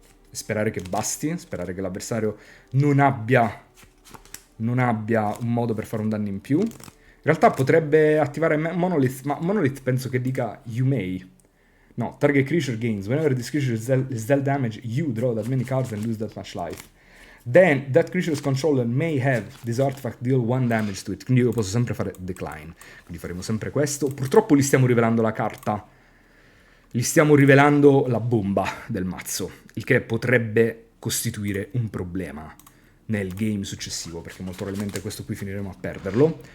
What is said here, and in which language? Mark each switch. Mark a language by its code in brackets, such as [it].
[it] E sperare che basti, sperare che l'avversario non abbia un modo per fare un danno in più. In realtà potrebbe attivare Monolith, ma Monolith penso che dica [en] You may. No, target creature gains. Whenever this creature is dealt damage, you draw that many cards and lose that much life. Then, that creature's controller may have this artifact deal 1 damage to it. [it] Quindi io posso sempre fare decline. Quindi faremo sempre questo. Purtroppo gli stiamo rivelando la carta. Gli stiamo rivelando la bomba del mazzo. Il che potrebbe costituire un problema nel game successivo, perché molto probabilmente questo qui finiremo a perderlo.